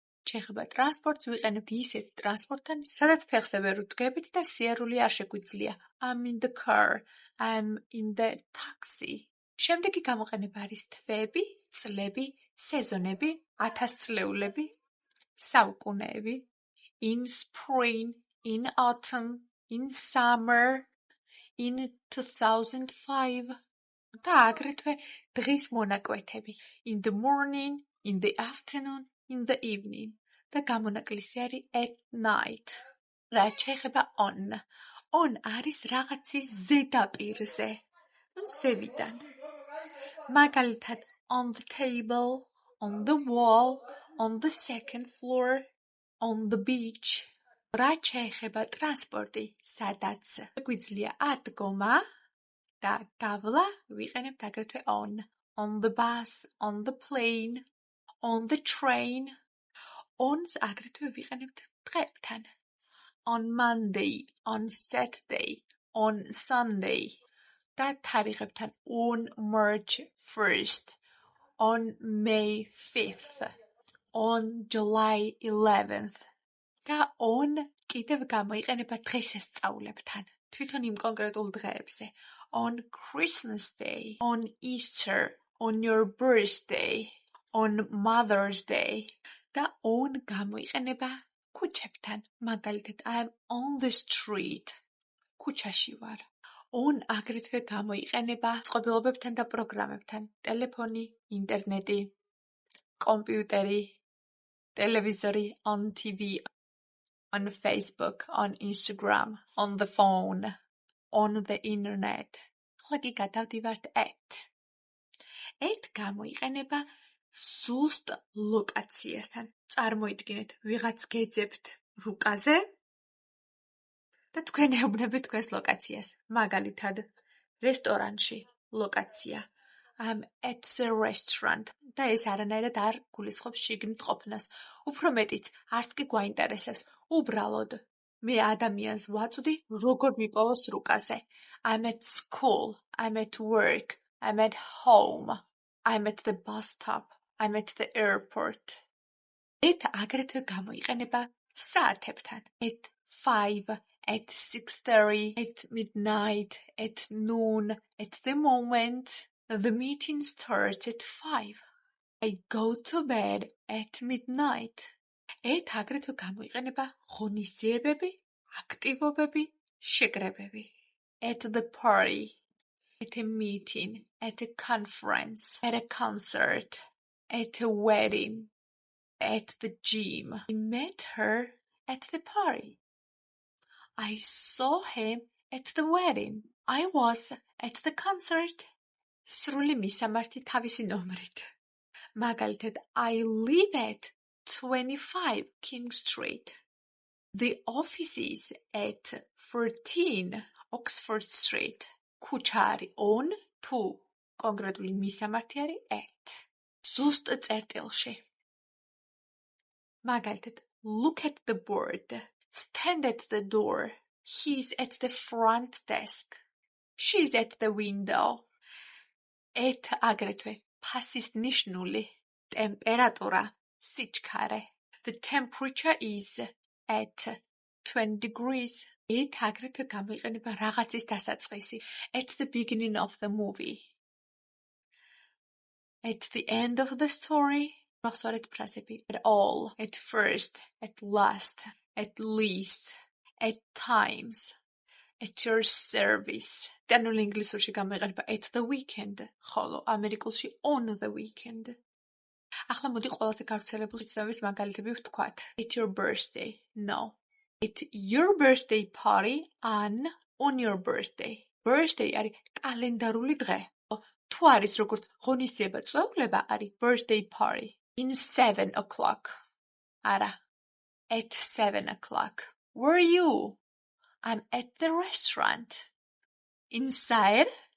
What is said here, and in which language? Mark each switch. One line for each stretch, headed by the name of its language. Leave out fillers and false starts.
Georgian: შეიძლება ტრანსპორტს ვიყენებთ ისეთ ტრანსპორტთან, სადაც ფეხზე ვერ უდგებით და სიარული არ შეგვიძლია.
English: I'm in the car.
Georgian: I'm in the taxi. შემდეგი გამოყენება არის თვეები, წლები, სეზონები, ათასწლეულები. საუკუნეები.
English: In spring, in autumn, in summer, in 2005
Georgian: და აგრეთვე დღის მონაკვეთები.
English: In the morning, in the afternoon, in the evening
Georgian: და გამონაკლისი არის
English: at night.
Georgian: რაც შეეხება on. On არის რაღაცის ზედაპირზე, ზევიდან. მაგალითად,
English: on the table, on the wall, on the second floor, on the beach.
Georgian: რაც შეეხება ტრანსპორტი, სადაც გვიძლია ადგომა და გავლა, ვიყენებთ აგრეთვე on.
English: On the bus, on the plane, on the train.
Georgian: On-ს აგრეთვე ვიყენებთ დღეებთან.
English: On Monday, on Saturday, on Sunday.
Georgian: და თარიღებთან
English: on March 1st, on May 5th, on July 11th.
Georgian: და on კიდევ გამოიყენება დღესასწაულებთან. თვითონ იმ კონკრეტულ დღეებზე.
English: On Christmas Day, on Easter, on your birthday, on Mother's Day.
Georgian: და on გამოიყენება ქუჩებთან. მაგალითად,
English: I'm on the street.
Georgian: ქუჩაში ვარ. On აგრეთვე გამოიყენება წყობილობებთან და პროგრამებთან. ტელეფონი, ინტერნეტი, კომპიუტერი, ტელევიზორი,
English: on TV, on Facebook, on Instagram, on the phone, on the internet.
Georgian: ახლა კი გადავდივართ at. at გამოიყენება ზუსტ ლოკაციასთან. წარმოიდგინეთ, ვიღაც გეძებთ რუკაზე და თქვენ ეუბნებით თქვენს ლოკაციას. მაგალითად, რესტორანში ლოკაცია.
English: I'm at the restaurant.
Georgian: და ეს არანაირად არ გულისხმობს შიგნით ყოფნას. უფრო მეტიც, არც კი გვაინტერესებს. უბრალოდ, მე ადამიანს ვაწვდი, როგორ მიპოვოს რუკაზე.
English: I'm at school. I'm at work. I'm at home. I'm at the bus stop. I'm at the airport.
Georgian: at აგრეთვე გამოიყენება საათებთან.
English: At 5, at 6:30, at midnight, at noon, at the moment. The meeting starts at 5. I go to bed at midnight.
Georgian: at აგრეთვე გამოიყენება ღონისძიებები, აქტივობები, შეკრებები.
English: At the party, at a meeting, at a conference, at a concert, at a wedding, at the gym. I met her at the party. I saw him at the wedding. I was at the concert.
Georgian: სრული მისამართი თავისი ნომრით. მაგალითად,
English: I live at 25 King Street. The office is at 14 Oxford Street.
Georgian: ქუჩა არის on, თუ კონკრეტული მისამართი არის at. ზუსტ წერტილში. მაგალითად,
English: look at the board. Stand at the door. He's at the front desk. She's at the window.
Georgian: at აგრეთვე ფასის ნიშნული, ტემპერატურა, სიჩქარე.
English: The temperature is at 20 degrees.
Georgian: at აგრეთვე გამოიყენება რაღაცის დასაწყისი.
English: At the beginning of the movie. At the end of the story.
Georgian: მახსოვარეთ ფრაზები.
English: At all, at first, at last, at least, at times, at your service.
Georgian: დანულ ინგლისურში გამოიყენება
English: at the weekend,
Georgian: ხოლო ამერიკულში
English: on the weekend.
Georgian: ახლა მოდი ყველაზე გავრცელებული ცნობის მაგალითები ვთქვათ.
English: At your birthday. No. It's your birthday party on your birthday.
Georgian: Birthday არის კალენდარული დღე. თუ არის როგორც ღონისძიება წვეულება არის birthday party.
English: In 7 o'clock.
Georgian: არა.
English: At 7 o'clock. Where are you? I'm at the restaurant. Inside?